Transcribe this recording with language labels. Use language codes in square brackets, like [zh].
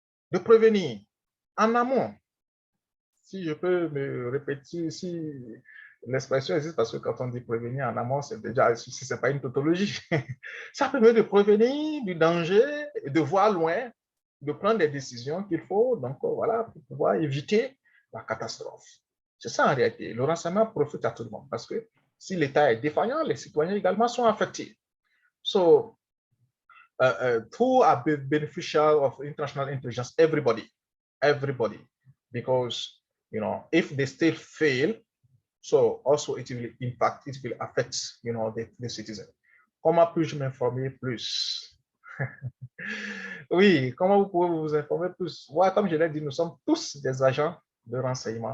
[fr] De prévenir en amont. Si je peux me répéter, si l'expression existe, parce que quand on dit prévenir en amont, c'est déjà, si ce n'est pas une tautologie, ça permet de prévenir du danger, de voir loin, de prendre des décisions qu'il faut, donc voilà, pour pouvoir éviter la catastrophe. C'est ça en réalité. Le renseignement profite à tout le monde, parce que si l'État est défaillant, les citoyens également sont affectés. [en] So, who are beneficial of international intelligence? Everybody, because if they still fail, so also it will impact, it will affect, the citizen. [fr] Comment puis-je m'informer plus? Oui, comment vous pouvez vous informer plus? Ouais, comme je l'ai dit, nous sommes tous des agents de renseignement.